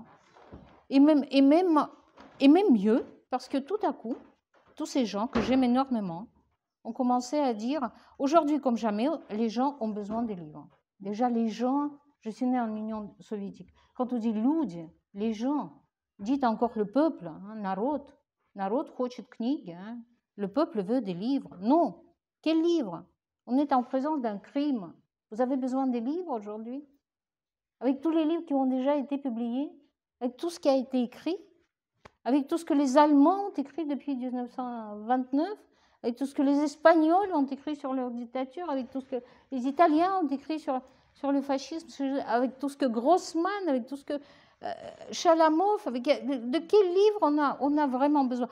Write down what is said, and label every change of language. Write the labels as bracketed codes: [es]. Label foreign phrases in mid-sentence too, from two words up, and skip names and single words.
[fr] Et même mieux, parce que tout à coup, tous ces gens que j'aime énormément ont commencé à dire, aujourd'hui comme jamais, les gens ont besoin des livres. Déjà, les gens, je suis née en Union soviétique. Quand on dit люди, les gens, dites encore le peuple, [ru] народ хочет книги, [fr] le peuple veut des livres. Non, quels livres? On est en présence d'un crime. Vous avez besoin des livres aujourd'hui? Avec tous les livres qui ont déjà été publiés, avec tout ce qui a été écrit, avec tout ce que les Allemands ont écrit depuis 1929, avec tout ce que les Espagnols ont écrit sur leur dictature, avec tout ce que les Italiens ont écrit sur le fascisme, avec tout ce que Grossman, avec tout ce que Chalamov, de quel livre on a vraiment besoin?